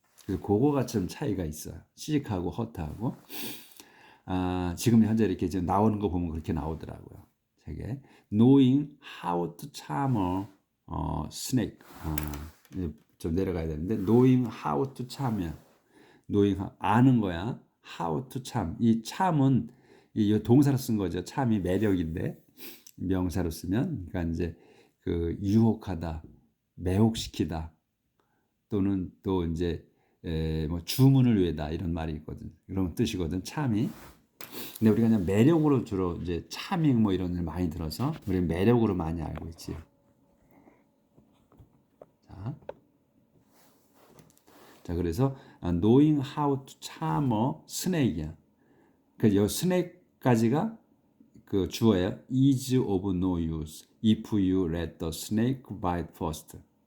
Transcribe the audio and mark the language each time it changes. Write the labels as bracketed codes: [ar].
[ko] 그래서 그거가 좀 차이가 있어요. sick하고 hurt하고. 지금 현재 이렇게 지금 나오는 거 보면 그렇게 나오더라고요. 책에 [en] knowing how to charm a snake. [ko] 좀 내려가야 되는데 [en] knowing how to charm [ko] 이야. knowing 아는 거야. [en] how to charm. [ko] 이 charm은 이 동사로 쓴 거죠. charm이 매력인데 명사로 쓰면, 그러니까 이제 유혹하다, 매혹시키다, 또는 또 이제 뭐 주문을 위해다 이런 말이 있거든. 이런 뜻이거든. charm이. 근데 우리가 그냥 매력으로 주로 이제 차밍 뭐 이런 걸 많이 들어서 우리는 매력으로 많이 알고 있지. 자, 그래서 [en] knowing how to charm a snake이야. [ko] 그래서 이 snake까지가 그 주어예요. [en] is of no use if you let the snake bite first.